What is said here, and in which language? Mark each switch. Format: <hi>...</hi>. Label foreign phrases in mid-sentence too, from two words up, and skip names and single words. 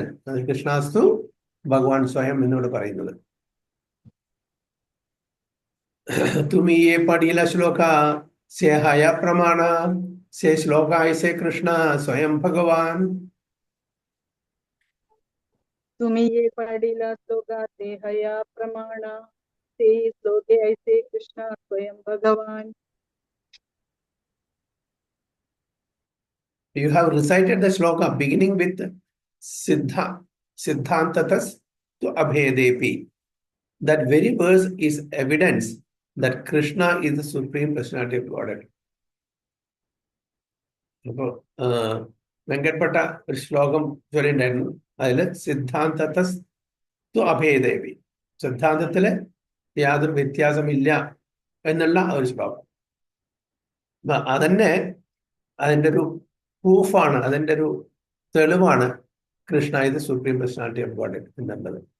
<sa>കൃഷ്ണാസ്തു ഭഗവാൻ സ്വയം</sa> <ml>എന്നിവിടെ പറയുന്നത്.</ml> <bn>তুমি যে পঠিল শ্লোক সে হয় প্রমাণ সে শ্লোক ঐসে কৃষ্ণ স্বয়ং ভগবান. তুমহী যে পাড়ীলা শ্লোকা তে হয়া প্রমাণ তে শ্লোকে ঐসে কৃষ্ণ স্বয়ং ভগবান.</bn> <en>You have recited the shloka beginning with Siddhantatas to Abhedepi. That very verse is evidence that Krishna is the Supreme Personality of Godhead.</en> <ml>അപ്പോൾ വെങ്കട്പട്ട ഒരു ശ്ലോകം ചൊല്ലിണ്ടായിരുന്നു. അതിൽ</ml> <sa>സിദ്ധാന്തതസ് ടു അഭേദേവി,</sa> <ml>സിദ്ധാന്തത്തില് യാതൊരു വ്യത്യാസമില്ല എന്നുള്ള ഒരു ശ്ലോകം. അതന്നെ അതിൻ്റെ ഒരു പ്രൂഫാണ്, അതിൻ്റെ ഒരു തെളിവാണ് കൃഷ്ണ ഇത്</ml> <en>Supreme Personality of God</en> <ml>എന്നുള്ളത്.</ml>